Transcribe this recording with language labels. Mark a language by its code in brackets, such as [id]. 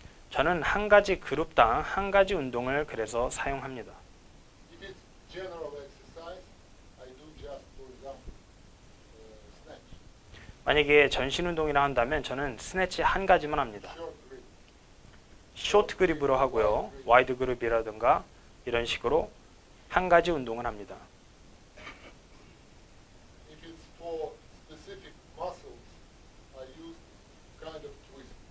[ko] 저는 한 가지 그룹당 한 가지 운동을 그래서 사용합니다. [en] If it's general exercise, I do just, for example, snatch, [ko] 만약에 전신 운동이라 한다면 저는 스네치 한 가지만 합니다. [en] short grip. [ko] 쇼트 그립으로 하고요. 와이드 그립이라든가 이런 식으로 한 가지 운동을 합니다. [en] If it's for specific muscles, I use kind of twist.